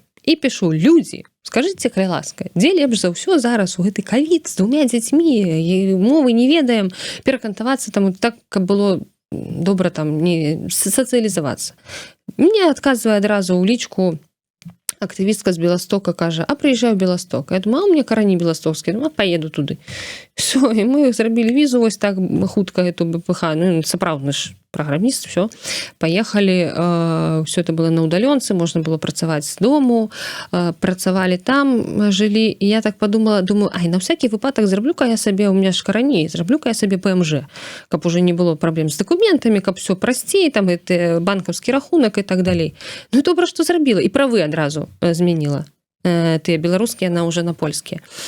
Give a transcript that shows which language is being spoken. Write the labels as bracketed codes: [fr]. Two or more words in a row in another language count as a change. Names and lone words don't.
[be] І пішу, людзі, скажыце, калі ласка, дзе лепш за ўсё зараз у гэты ковід з 2 дзяцьмі, мовы не ведаем, перакантавацца там так, каб было добра там не сацыялізавацца. Мне адказвае адразу ў лічку актывістка з Беластока, кажа, а прыязджаю ў Беласток. Я думаю, а [ru] у меня [be] карані беластокскія, ну, поеду туды. Все, і мы зрабілі візу вось так хутка эту БПХ, ну, сапраўдны ж праграміст, [ru] все, поехали, все это было на удаленцы, можно было [be] працаваць з дому, працавалі там, жылі, і [ru] я так подумала, думаю, ай, на всякий [be] выпадак зраблю-ка я сабе, [ru] у меня ж [be] караней, зраблю-ка я сабе ПМЖ, каб уже не было праблем з документами, каб все прасцей, там, это банкаўскі рахунак і так далей. Ну, і добра, што зрабіла, і правы адразу змяніла, тыя беларускія, яна уже на польскія.